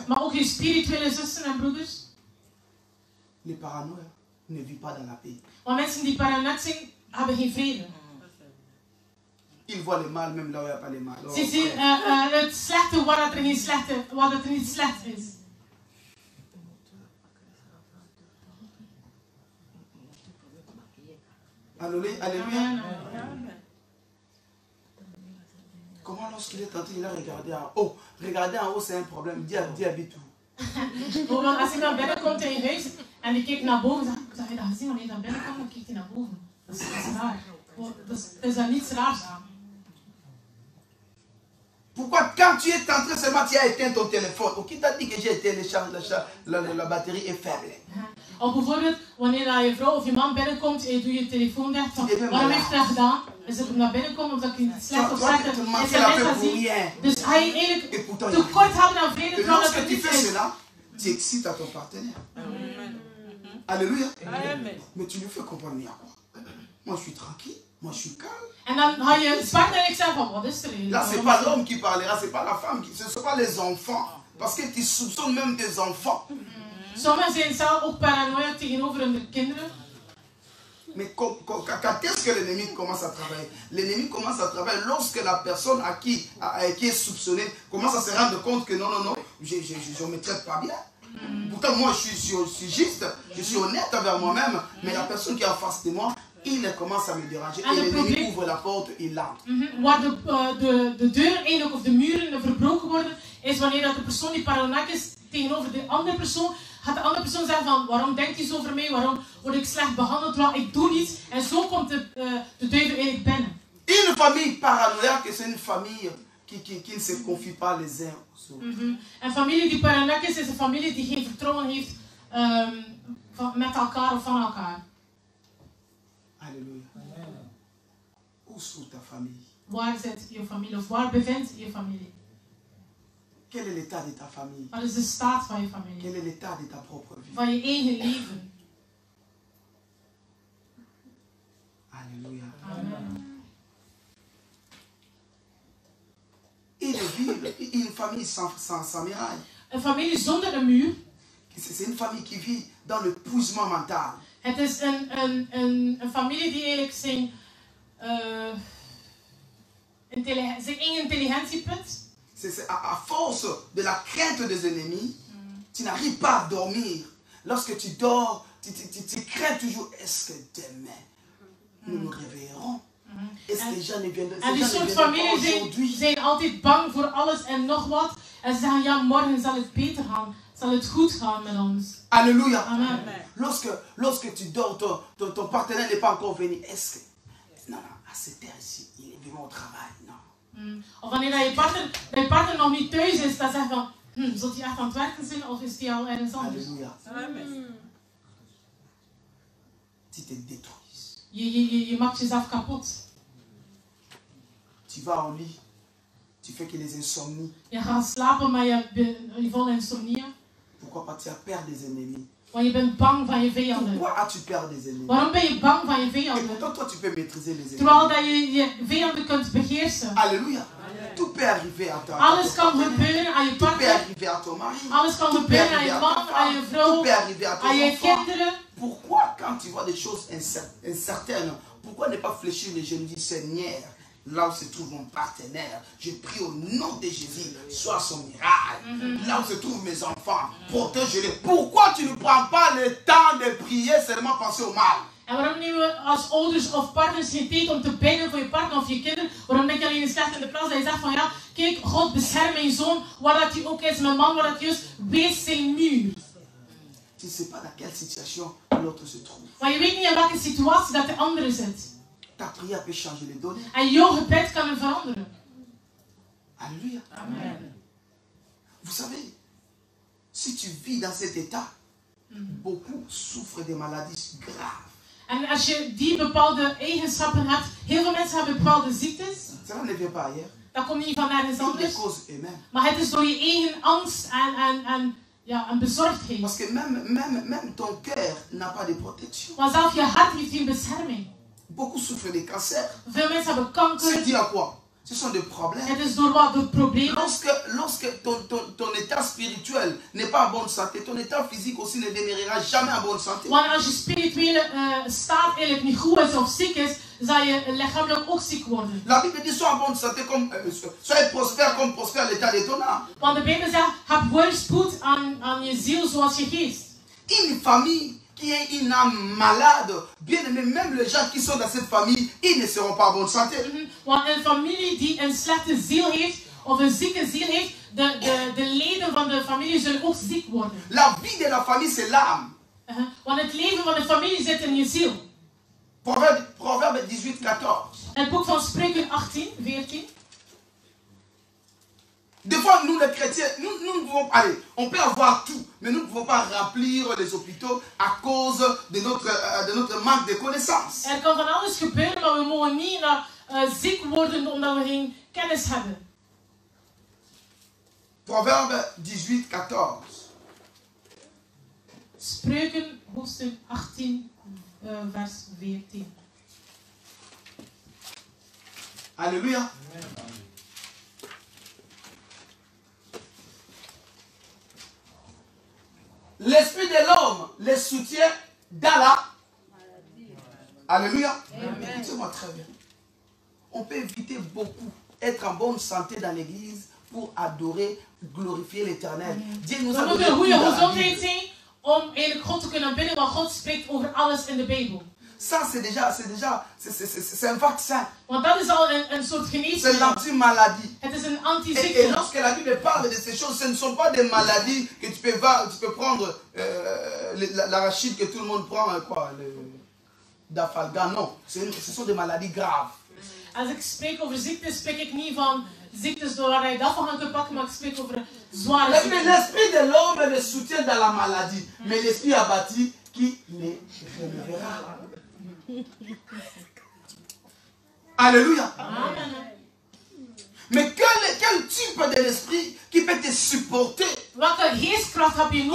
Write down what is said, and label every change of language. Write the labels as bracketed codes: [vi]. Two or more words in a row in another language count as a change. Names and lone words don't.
[nl] Maar ook je spirituele zussen en broeders. [fr] Les paranoïaques ne vivent pas dans la paix. [nl] Want mensen die paranoïaak zijn, hebben geen vrede. [fr] Ils voient le mal même là où il n'y a pas le mal. [nl] Ze zien het slechte waar er niet slecht is. [fr] Alléluia. Alléluia. Comment lorsqu'il est tenté, il a regardé en haut. Regarder en haut, c'est un problème. Dis habite où? [nl] Als ik naar binnen komt in je huis en ik kijk naar boven, zeg je dat gezien? Wanneer je naar binnen komt, dan kijkt hij naar boven. Dat is raar. Er is daar niets raars aan. [fr] Pourquoi quand tu es entré seulement tu as éteint ton téléphone? Ou qui t'a dit que j'ai éteint la batterie est faible? [nl] Of bijvoorbeeld wanneer je vrouw of je man binnenkomt en je doet je telefoon dicht. Waarom heeft hij dat gedaan? Is het naar binnen komt omdat je slecht of slecht sms gaat zien. Dus hij eigenlijk tekort hebben aan vrede terwijl dat het niet is. [fr] Tu excites à ton partenaire. Alléluia. Mais tu lui fais comprendre, moi je suis tranquille, moi je suis calme. [nl] En dan ga je partner en ik zeg van wat is er hier? [fr] Là c'est pas l'homme qui parlera, c'est pas la femme, ce ne sont pas les enfants. Parce que tu soupçonnes même tes enfants. [nl] Sommigen zijn zelf ook paranoïaak tegenover hun kinderen. [fr] Mais quand est-ce que l'ennemi commence à travailler? L'ennemi commence à travailler lorsque la personne qui est soupçonnée commence à se rendre compte que non, je ne me traite pas bien. Pourtant moi je suis juste, je suis honnête envers moi-même, mais la personne qui est en face de moi, il commence à me déranger. Et l'ennemi ouvre la porte et l'entre. [nl] Waar de deur eigenlijk of de muren verbroken worden, is wanneer dat de persoon die paranoïaak is tegenover de andere persoon, gaat de andere persoon zeggen van waarom denkt hij zo over mij, waarom word ik slecht behandeld, terwijl ik doe niets. En zo komt de duivel eigenlijk binnen. [fr] Une famille paranoïaque, c'est une famille qui ne se confie pas les uns aux autres. [nl] Een familie die paranoïaak is een familie die geen vertrouwen heeft met elkaar of van elkaar. [fr] Alléluia. Où sont ta famille? [nl] Waar zit je familie of waar bevindt je familie? [fr] Quel est l'état de ta famille? [nl] Wat is de staat van je familie? [fr] Quel est l'état de ta propre vie? [nl] Van je eigen leven. [fr] Alléluia. Amen. Une famille sans miraille. [nl] Een familie zonder een muur. [fr] C'est une famille qui vit dans l'épuisement mental. [nl] Het is een familie die eigenlijk zijn intelligentie put. [fr] C'est à force de la crainte des ennemis, tu n'arrives pas à dormir. Lorsque tu dors, tu crains toujours, est-ce que demain, nous nous réveillerons? Est-ce que les gens ne viendront pas [nl] en die soort families zijn altijd bang voor alles en nog wat. En ze zeggen, ja, morgen zal het beter gaan. Zal het goed gaan met ons. [fr] Alléluia. Amen. Lorsque tu dors, ton partenaire n'est pas encore venu. Est-ce que... Non, à cette heure-ci, il est vraiment au travail. Non. [nl] Of wanneer je partner nog niet thuis is, dan zeg je van, zult hij echt aan het werken zijn of is hij al ergens anders? [fr] Alléluia. Tu te détruis. [nl] Je maakt jezelf kapot. [fr] Tu vas en lit. Tu fais que les insomnies. [nl] Je gaat slapen, maar je vol insomnie. [fr] Pourquoi pas? Tu as peur des ennemis. [nl] Want je bent bang van je vijanden. [fr] Pourquoi as-tu peur des ennemis? [nl] Waarom ben je bang van je [fr] Et [nl] vijanden? [fr] pourtant, toi, tu peux maîtriser les ennemis. [nl] Terwijl dat je je vijanden kunt beheersen. [fr] Alléluia. Tout peut arriver à toi. [nl] Alles kan gebeuren aan je [fr] Tout peut [nl] partner. [fr] arriver à ton mari. [nl] Alles kan [fr] Tout peut [nl] gebeuren aan [fr] arriver [nl] je [fr] à ta [nl] man, aan je [fr] femme. [nl] vrouw, [fr] Tout peut arriver à ton [nl] aan je [fr] enfant. [nl] kinderen. [fr] Pourquoi, quand tu vois des choses incertaines, pourquoi ne pas fléchir les genoux et dire, Seigneur, là où se trouve mon partenaire, je prie au nom de Jésus, sois son miracle. Là où se trouvent mes enfants, protège-les. Pourquoi tu ne prends pas le temps de prier, seulement penser au mal? [nl] En waarom nemen we als ouders of partners geen tijd om te bidden voor je partner of je kinderen? Waarom denk je alleen eens slecht in de plaats dat je zegt van ja, kijk, God bescherm mijn zoon, waar dat hij ook is, mijn man, waar dat hij is, wees zijn muur. [fr] Tu ne sais pas dans quelle situation l'autre se trouve. [nl] Maar je weet niet in welke situatie dat de andere zit. [fr] Ta prière peut changer les données. [nl] En jouw gebed kan er veranderen. [fr] Alléluia. Amen. Vous savez, si tu vis dans cet état, beaucoup souffrent des maladies graves. [nl] En als je die bepaalde eigenschappen hebt, heel veel mensen hebben bepaalde ziektes. [fr] Cela ne vient pas ailleurs. [nl] Dat komt niet van nergens [fr] Ils les [nl] anders. [fr] causent eux-mêmes. [nl] Maar het is door je eigen angst en bezorgdheid. [fr] Parce que même ton cœur n'a pas de protection. [nl] Want zelf je hart heeft geen bescherming. [fr] Beaucoup souffrent des cancers. [nl] Veel mensen hebben [fr] C'est [nl] kanker. [fr] dû à quoi? Ce sont des problèmes. [nl] Het is door wat? Door problemen. [fr] Lorsque ton état spirituel n'est pas en bonne santé, ton état physique aussi ne demeurera jamais en bonne santé. [nl] Want als je spirituele staat eigenlijk niet goed is of ziek is, zal je lichamelijk ook ziek worden. [fr] La Bible dit sois en bonne santé, soyez prospère comme prospère l'état de ton âme. [nl] Want de Bijbel zegt, heb voorspoed aan je ziel zoals je geest. [fr] Une famille qui est une âme malade, bien aimé, même les gens qui sont dans cette famille, ils ne seront pas en bonne santé. [nl] Want een familie die een slechte ziel heeft, of een zieke ziel heeft, de leden van de familie zullen ook ziek worden. [fr] La vie de la famille, c'est l'âme. [nl] Want het leven van de familie zit in je ziel. [fr] Proverbe 18, 14. [nl] Het boek van Spreuken 18, 14. [fr] Des fois, nous les chrétiens, nous ne pouvons pas aller. On peut avoir tout, mais nous ne pouvons pas remplir les hôpitaux à cause de notre manque de connaissances. [nl] Er kan van alles gebeuren, maar we mogen niet ziek worden omdat we geen kennis hebben. [fr] Proverbe 18, 14. [nl] Spreuken, hoofdstuk 18, vers 14. [fr] Alléluia. L'esprit de l'homme les soutient dans la maladie. Alléluia. Écoutez-moi très bien. On peut éviter beaucoup, être en bonne santé dans l'église pour adorer, glorifier l'éternel. Dieu nous a [nl] We [fr] donné [nl] moeten een [fr] tout [nl] goede [fr] dans la [nl] gezondheid [fr] Bible. [nl] zijn om eigenlijk God te kunnen bidden, want God spreekt over alles in de Bijbel. [fr] Ça, c'est un vaccin. [nl] Want dat is al een soort [fr] C'est [nl] geneesmiddel. [fr] l'anti-maladie. [nl] Het is een [fr] Et [nl] antiziekte. [fr] lorsque la Bible parle de ces choses, ce ne sont pas des maladies que tu peux prendre l'arachide que tout le monde prend, d'Afalgan. Non, ce sont des maladies graves. [nl] Als ik spreek over ziektes, spreek ik niet van ziektes waar je dat van kunt pakken, maar ik spreek over zware ziektes. [fr] L'esprit de l'homme le soutient dans la maladie, mais l'esprit abattu qui les relèvera. Alléluia. Amen. Mais quel type de l'esprit qui peut te supporter? [nl] Welke geestkracht heb je